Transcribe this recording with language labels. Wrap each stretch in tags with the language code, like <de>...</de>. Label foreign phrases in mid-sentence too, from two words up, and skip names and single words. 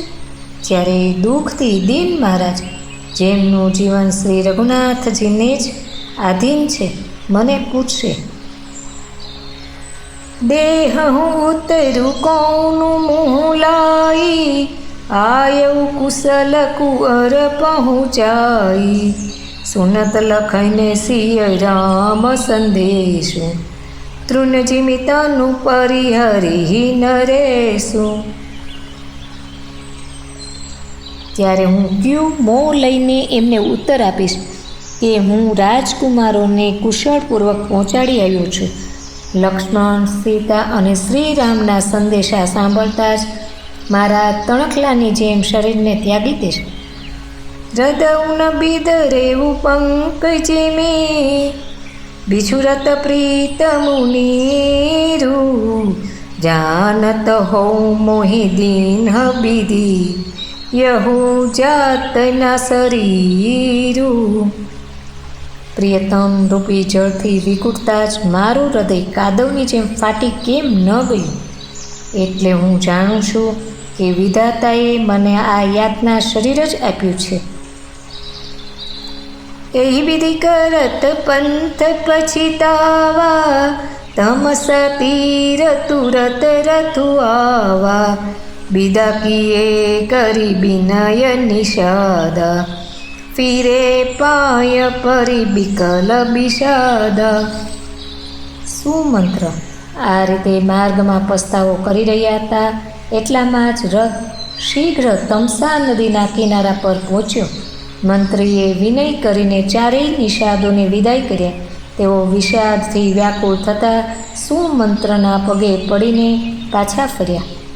<gu>જ્યારે દુઃખથી દીન મહારાજ જેમનું જીવન શ્રી રઘુનાથજીને જ આધીન છે મને પૂછશે દેહ હું ઉતરું કોનું</gu> <awa>मुह लाई आयु कुशल कुंवर पहोंचाई सुनत लखन सिय राम संदेशु तृण जिमितनु परिहरि नरेशु।</awa> <gu>ત્યારે હું ક્યું મોં લઈને એમને ઉત્તર આપીશ કે હું રાજકુમારોને કુશળપૂર્વક પહોંચાડી આવ્યો છું। લક્ષ્મણ સીતા અને શ્રીરામના સંદેશા સાંભળતા જ મારા તણખલાની જેમ શરીરને ત્યાગી દેશ।</gu> <awa>हृदय बिदरेऊ पंकज में बिछुरत प्रीत मुनीरू जानत हो मोहि दीन विधि यहू जात न शरीरू।</awa> <gu>પ્રિયતમ રૂપી જળથી વિકુટતા જ माરું હૃદય કાદવની જેમ ફાટી કેમ ન ગયું। એટલે હું જાણું છું કે વિધાતાએ મને આ યાતના શરીર જ આપ્યું છે।</gu> <awa>यही विधि करत पंथ पछितावा तमस तीर तुरत रथु आवा विदा किए करी विनय निषादा फिरे पाय परि बिकल विषादा।</awa> <gu>સુમંત્ર આ રીતે માર્ગમાં પસ્તાવો કરી રહ્યા હતા એટલામાં જ રથ શીઘ્ર તમસા નદીના કિનારા પર પહોંચ્યો। મંત્રીએ વિનય કરીને ચારેય નિષાદોને વિદાય કર્યા। તેઓ વિષાદથી વ્યાકુળ થતાં સુમંત્રના પગે પડીને પાછા ફર્યા।</gu>